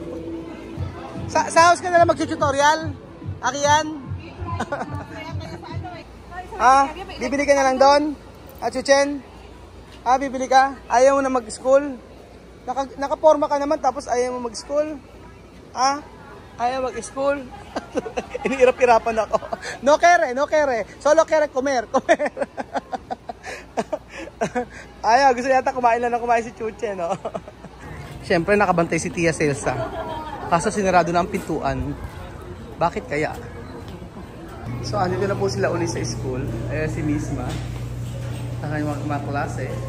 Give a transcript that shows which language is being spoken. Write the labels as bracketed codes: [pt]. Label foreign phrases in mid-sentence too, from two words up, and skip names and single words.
[tl] Sa house ka na lang mag-tutorial? Aki yan? Bibili ka na lang doon? Chuchen? Bibili ka? Ayaw mo na mag-school? Nakaporma ka naman tapos ayaw mo mag-school? Ayaw mag-school? Inihirap-hirapan ako. [es] No kere. Solo kere comer. [tl] Ayaw, gusto yata kumain lang na kumain si Chuche, no? Siyempre, nakabantay si Tia Celsa. Kaso sinarado na ang pintuan. Bakit kaya? So, andito na po sila uli sa school. Ayan si Misma. Ang kanyang mga klase.